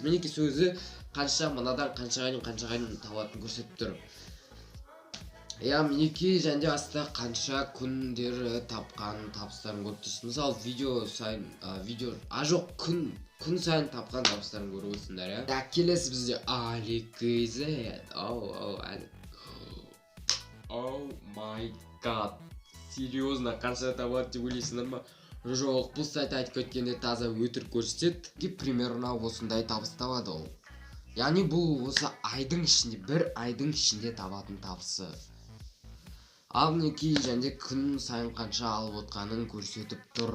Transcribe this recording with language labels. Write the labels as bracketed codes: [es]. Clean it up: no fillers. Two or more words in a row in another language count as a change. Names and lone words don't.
[kk] Мінеки сөзі қанша, мынадан қаншаға дейін табатын көрсетіп тұр. Мінеки және астында қанша күндері тапқан табыстарын көріп тұрсыз. Мысалы видео сайын, күн сайын тапқан табыстарын көріп отырсыңдар. Келесі бізде Алик KZ. [en] Oh my god. [kk] Серьезно, қанша табады деп ойлайсыңдар ма? Жоқ, бұл сайт айтып кеткенде таза өтірік көрсетеді. Примерно осындай табыс табады ол. Яғни бұл осы айдың ішінде, бір айдың ішінде табатын табысы. Ал мінеки және күн сайын қанша алып отқанын көрсетіп тұр.